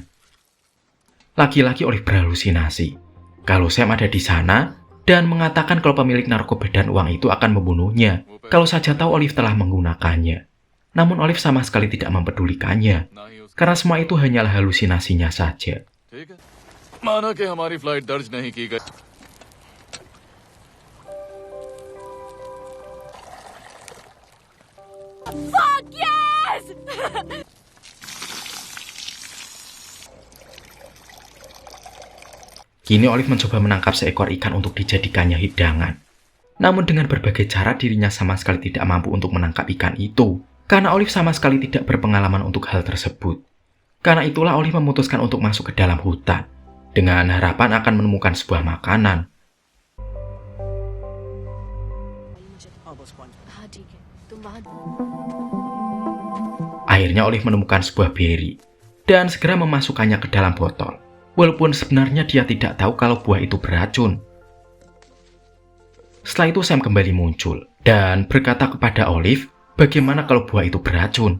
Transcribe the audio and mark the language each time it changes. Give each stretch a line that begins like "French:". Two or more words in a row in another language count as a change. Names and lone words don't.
Indonesian: Lagi-lagi Olive berhalusinasi kalau Sam ada di sana dan mengatakan kalau pemilik narkoba dan uang itu akan membunuhnya kalau saja tahu Olive telah menggunakannya. Namun Olive sama sekali tidak mempedulikannya, karena semua itu hanyalah halusinasinya saja.
Hindi: ठीक है माना कि हमारी फ्लाइट दर्ज नहीं की गई
English: Fuck yes!
Indonesian: Kini Olive mencoba menangkap seekor ikan untuk dijadikannya hidangan. Namun dengan berbagai cara dirinya sama sekali tidak mampu untuk menangkap ikan itu, karena Olive sama sekali tidak berpengalaman untuk hal tersebut. Karena itulah Olive memutuskan untuk masuk ke dalam hutan, dengan harapan akan menemukan sebuah makanan.
Hindi: हाँ ठीक है तुम वहाँ
Indonesian: Akhirnya Olive menemukan sebuah beri, dan segera memasukkannya ke dalam botol. Walaupun sebenarnya dia tidak tahu kalau buah itu beracun. Setelah itu Sam kembali muncul, dan berkata kepada Olive bagaimana kalau buah itu beracun.